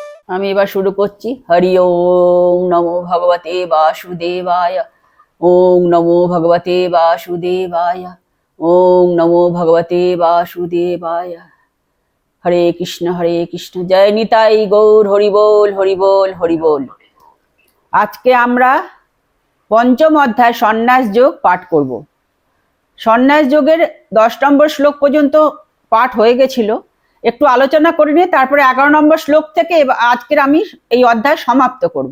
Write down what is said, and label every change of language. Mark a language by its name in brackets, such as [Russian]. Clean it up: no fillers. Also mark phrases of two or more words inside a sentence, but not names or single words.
[Bangla] আমি এবার শুরু করছি। [Sanskrit] হরি ওম নমো ভগবতে বাসুদেবায়। ওং নমো ভগবতে বাসুদেবায়। ওং নমো ভগবতে বাসুদেবায়। [Bangla] হরে কৃষ্ণ জয় নিতাই গৌর হরি বল হরি বল হরি বল। আজকে আমরা পঞ্চম অধ্যায় সন্ন্যাস যোগ পাঠ করব। সন্ন্যাস যোগের 10 নম্বর শ্লোক পর্যন্ত পাঠ হয়ে গেছিল, একটু আলোচনা করে নিয়ে তারপরে 11 নম্বর শ্লোক থেকে আজকের আমি এই অধ্যায় সমাপ্ত করব।